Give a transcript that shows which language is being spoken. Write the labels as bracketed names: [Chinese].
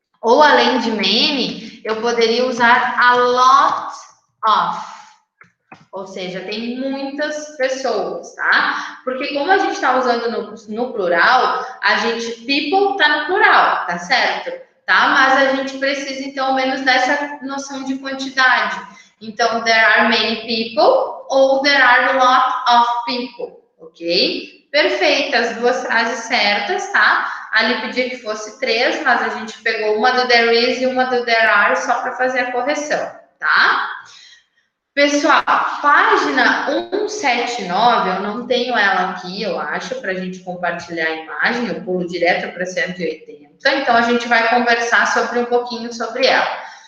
[Portuguese] Ou além de many, eu poderia usar a lot of. Ou seja, tem muitas pessoas, tá? Porque como a gente está usando no plural, a gente, people tá no plural, tá certo? Tá? Mas a gente precisa, então, ao menos dessa noção de quantidade. [English] Então, there are many people ou there are a lot of people, ok? [Portuguese] Perfeito, as duas frases certas, tá? Ali pedia que fosse 3, mas a gente pegou uma do there is e uma do there are só para fazer a correção, tá? Pessoal, página 179, eu não tenho ela aqui, eu acho, para a gente compartilhar a imagem, eu pulo direto para 180, então a gente vai conversar um pouquinho sobre ela.